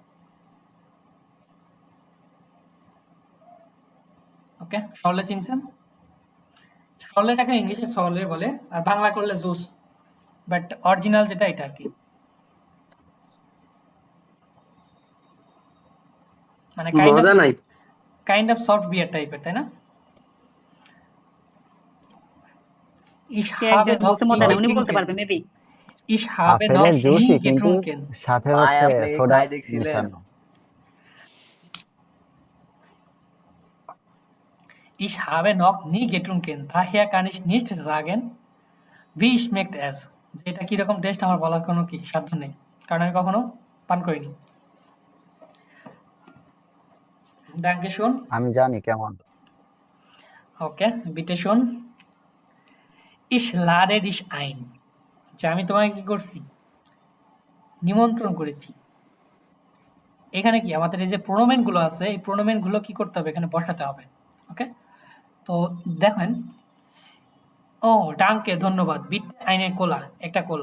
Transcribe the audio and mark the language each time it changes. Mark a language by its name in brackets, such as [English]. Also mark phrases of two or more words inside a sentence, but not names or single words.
[Bangla] ওকে, সরলে চিনছেন? সরলেটাকে ইংলিশে সরলে বলে, আর বাংলা করলে জুস, বাট অরিজিনাল যেটা এটা আর কি। মানে [English] kind of soft beer [Bangla] টাইপের, তাই না? [German] Ich habe noch nie [Bangla] উনি বলতে পারবে [German] getrunken. [Bangla] মেবি। [German] Ich habe noch [Bangla] আপেলের জুসই, [German] nie [Bangla] কিন্তু [German] getrunken. [Bangla] সাথে ভাই হচ্ছে আপনি কি সোডা খাই দেখছিলেন? মেশানো। [German] Ich habe noch nie getrunken. Daher kann ich nicht sagen, wie schmeckt es. [Bangla] যেটা কিরকম টেস্ট আমার বলার কোনো কি সাধ্য নেই, কারণ আমি কখনো পান করিনি। [German] Danke schön. [Bangla] আমি জানি কেমন। ওকে, [German] bitte schön. Ich lade dich ein. [Bangla] যে আমি তোমাকে কি করছি, নিমন্ত্রণ করেছি। এখানে কি আমাদের এই যে প্রোনোমেন গুলো আছে, এই প্রোনোমেন গুলো কি করতে হবে, এখানে বসাতে হবে। ওকে, তো দেখেন, ও ডাঙ্কে ধন্যবাদ, [German] bitte eine Cola, [Bangla] একটা কোলা।